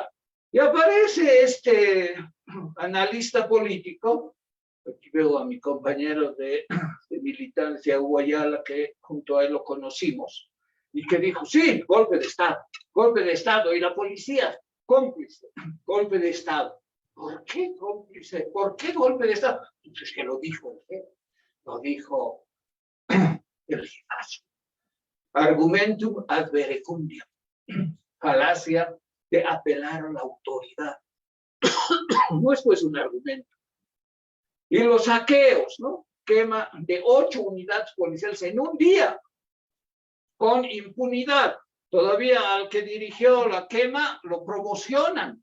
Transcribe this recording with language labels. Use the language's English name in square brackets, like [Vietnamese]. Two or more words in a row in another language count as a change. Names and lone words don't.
[Spanish] Y aparece este analista político, aquí veo a mi compañero de militancia, Hugo Ayala, que junto a él lo conocimos, y que dijo, sí, golpe de Estado, y la policía, cómplice, golpe de Estado. ¿Por qué cómplice? ¿Por qué golpe de Estado? Entonces, que lo dijo el jefe, lo dijo el jefazo. [Latin] Argumentum ad verecundiam, [Spanish] falacia de apelar a la autoridad. No es pues un argumento. Y los saqueos, ¿no? Quema de 8 unidades policiales en un día, con impunidad. Todavía al que dirigió la quema lo promocionan.